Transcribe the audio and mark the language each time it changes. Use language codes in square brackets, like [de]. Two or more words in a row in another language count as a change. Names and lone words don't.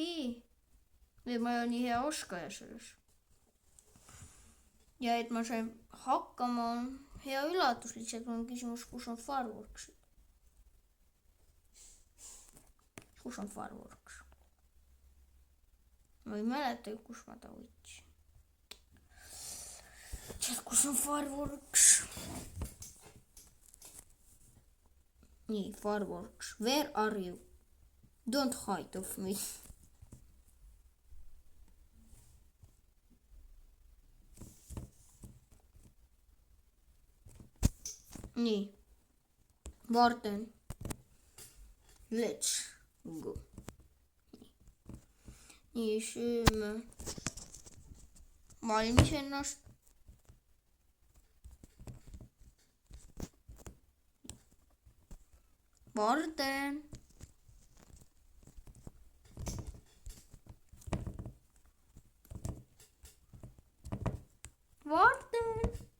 [et] Või ma ei ole nii hea oskaja selles. Ja et ma sain hakkama on hea üllatus, lihtsalt on küsimus, kus on Fireworks. kus on Fireworks? Ma ei mäleta, kus ma ta võtsin. Kus on Fireworks? Nii, [en] Fireworks. Where are you? Don't hide of me. Nii. Varden. Let's go. [et] Nii, sööme. Valmis ennast. Varden. Varden.